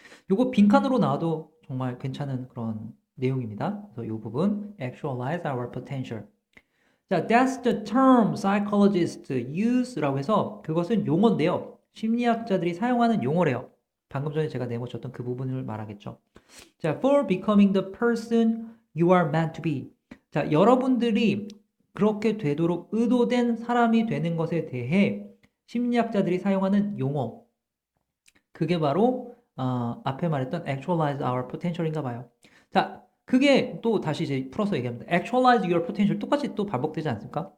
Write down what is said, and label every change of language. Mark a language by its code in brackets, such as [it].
[ko] 요거 빈칸으로 나와도 정말 괜찮은 그런 내용입니다. [en] 그래서 이 부분 actualize our potential. 자, that's the term psychologists use [ko] 라고 해서 그것은 용어인데요. 심리학자들이 사용하는 용어래요. 방금 전에 제가 내모쳤던 그 부분을 말하겠죠. [en] 자, for becoming the person you are meant to be. [ko] 자, 여러분들이 그렇게 되도록 의도된 사람이 되는 것에 대해 심리학자들이 사용하는 용어. 그게 바로 앞에 말했던 [en] actualize our potential [ko] 인가 봐요. 자, 그게 또 다시 이제 풀어서 얘기합니다. [en] actualize your potential [ko] 똑같이 또 반복되지 않습니까?